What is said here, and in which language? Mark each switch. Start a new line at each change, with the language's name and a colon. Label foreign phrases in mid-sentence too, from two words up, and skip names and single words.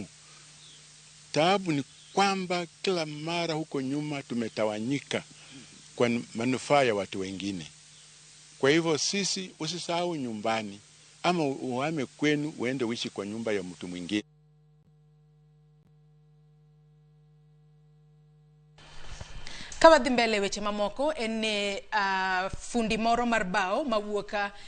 Swahili: Taabu ni kwamba kila mara huko nyuma tumetawanyika kwa manufaa ya watu wengine. Kwa hivyo sisi usisahau nyumbani ama uhame kwenu uende uishi kwa nyumba ya mtu mwingine.
Luo (Kenya and Tanzania): Kawadhi mbele weche mamoko ene fundi moro mar bao mawuoka